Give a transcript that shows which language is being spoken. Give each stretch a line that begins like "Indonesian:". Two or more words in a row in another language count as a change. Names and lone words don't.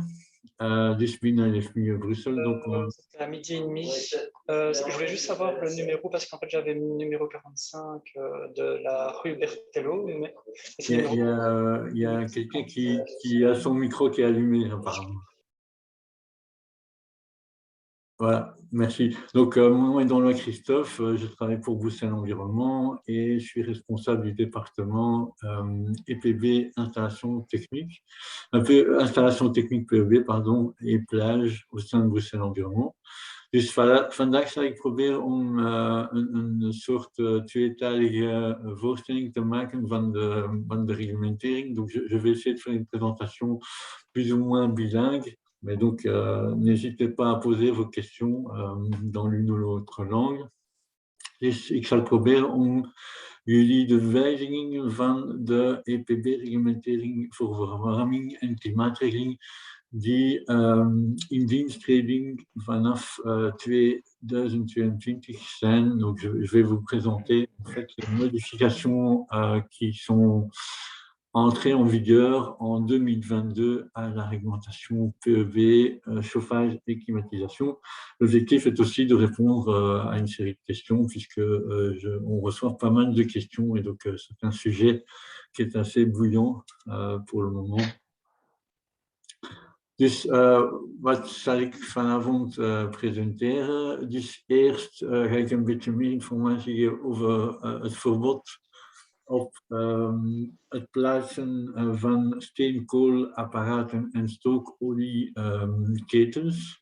Dutch: Dus binnen Leefmilieu Brussel.
French: C'était à midi et demi. Je voulais juste savoir le numéro, parce qu'en fait j'avais le numéro 45 de la rue Berthelot. Mais il y a quelqu'un qui a son micro qui est allumé apparemment. Voilà, merci. Donc, mon nom est Danlois Christophe, je travaille pour Bruxelles Environnement et je suis responsable du département EPB Installation Technique, Installation Technique PEB, pardon, et plage au sein de Bruxelles Environnement.
Dutch: Dus vandaag zal ik proberen om een soort tweetalige voorstelling te maken van de réglementering.
French: Donc, je vais essayer de faire une présentation plus ou moins bilingue. Mais donc, n'hésitez pas à poser vos questions dans l'une ou l'autre langue.
Dutch: Dus ik zal proberen om jullie de wijzigingen van de EPB-reglementering voor verwarming en klimaatregeling die in diensttreding vanaf 2022 zijn.
French: Donc, je vais vous présenter en fait les modifications qui sont entrée en vigueur en 2022 à la réglementation PEB, chauffage et climatisation. L'objectif est aussi de répondre à une série de questions puisque on reçoit pas mal de questions et donc c'est un sujet qui est assez bouillant pour le moment.
Dutch: Dus wat zal ik vanavond presenteren? Dus eerst ga ik een beetje meer informatie geven over het verbod op het plaatsen van steenkoolapparaten en stooolieketens.